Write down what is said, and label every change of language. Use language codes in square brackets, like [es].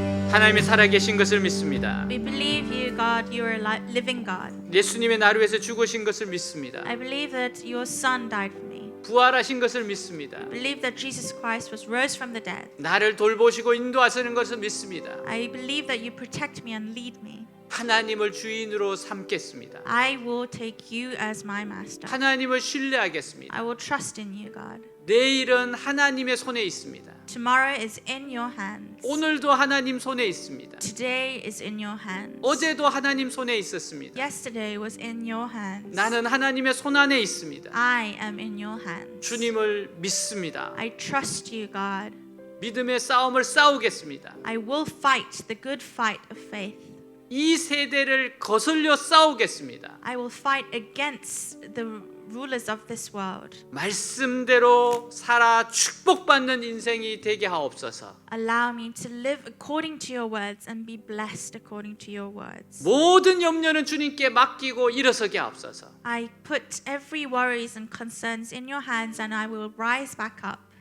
[ko] 하나님이 살아계신 것을 믿습니다. [en] We believe you, God, you are a living God. [ko] 예수님의 나를 위해서 죽으신 것을 믿습니다. [en] I believe that your Son died for me. [ko] 부활하신 것을 믿습니다. [en] I believe that Jesus Christ was rose from the dead. [ko] 나를 돌보시고 인도하시는 것을 믿습니다. [en] I believe that you protect me and lead me. [ko] 하나님을 주인으로 삼겠습니다. [en] I will take you as my master. [ko] 하나님을 신뢰하겠습니다. [en] I will trust in you, God. [ko] 내일은 하나님의 손에 있습니다. [en] Tomorrow is in your hands. [ko] 오늘도 하나님 손에 있습니다. [en] Today is in your hands. [ko] 어제도 하나님 손에 있었습니다. [en] Yesterday was in your hands. [ko] 나는 하나님의 손 안에 있습니다. [en] I am in your hands. [ko] 주님을 믿습니다. [en] I trust you, God. [ko] 믿음의 싸움을 싸우겠습니다. [en] I will fight the good fight of faith. [ko] 이 세대를 거슬려 싸우겠습니다. [en] I will fight against the rulers of this world. [ko] 말씀대로 살아 축복받는 인생이 되게 하옵소서. [en] Allow me to live according to your words and be blessed according to your words. [ko] 모든 염려는 주님께 맡기고 일어서게 하옵소서. [en] I put every worries and concerns in your hands and I will rise back up.